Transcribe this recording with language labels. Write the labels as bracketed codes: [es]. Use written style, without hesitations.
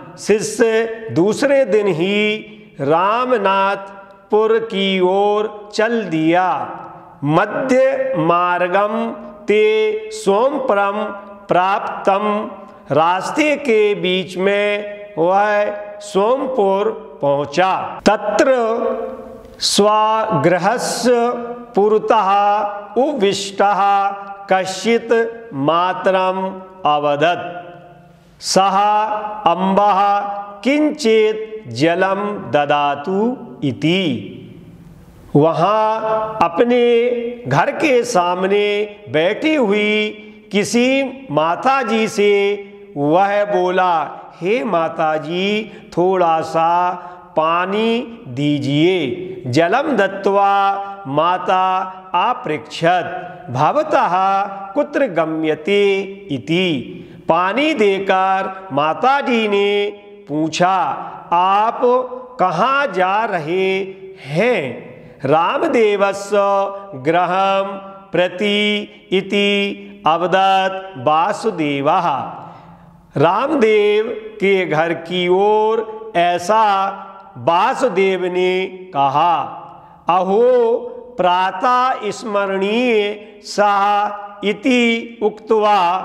[hi] शिष्य दूसरे दिन ही रामनाथपुर की ओर चल दिया। [sa] मध्य मार्गम ते सोमपुरम प्राप्तम। [hi] रास्ते के बीच में वह सोमपुर पहुंचा। [sa] तत्र स्वगृहस्य पुरतः उपविष्टः कश्चित् मातरम् अवदत्, सः अम्बः किंचित जलम ददातु इति। [hi] वहाँ अपने घर के सामने बैठी हुई किसी माताजी से वह बोला, हे माताजी थोड़ा सा पानी दीजिए। [sa] जलम दत्वा माता अपृच्छत, भवतः कुत्र गम्यते इति। [hi] पानी देकर माताजी ने पूछा, आप कहाँ जा रहे हैं? [sa] रामदेवस्य गृहं प्रति इति अवदत् वासुदेवः। [hi] रामदेव के घर की ओर ऐसा वासुदेव ने कहा। [sa] अहो प्रातः स्मरणीय सः इति उक्त्वा।